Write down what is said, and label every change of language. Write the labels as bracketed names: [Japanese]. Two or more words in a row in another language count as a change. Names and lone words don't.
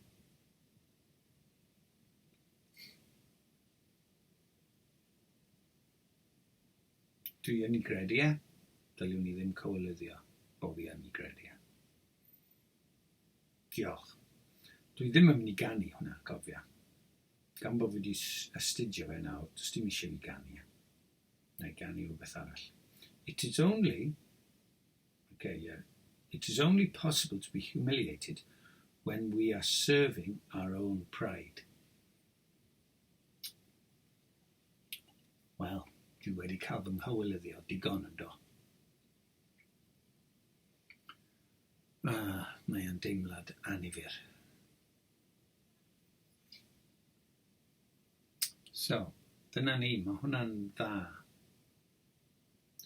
[Welsh] Dwi yn ei gredu e, dyliwn ni ddim cywilyddio bod fi yn ei gredu e. Diolch. Dwi ddim yn mynd i ganu hwnna, cofia. Gan bod fi wedi astudio fe nawr, does dim eisiau fi ganu e. Neu ganu rhywbeth arall. [English] It is only possible to be humiliated when we are serving our own pride. [Welsh] Wel, dwi wedi cael fy nghywilyddio digon yn do. Mae yn deimlad anifyr. So, dyna ni, mae hwnna'n dda.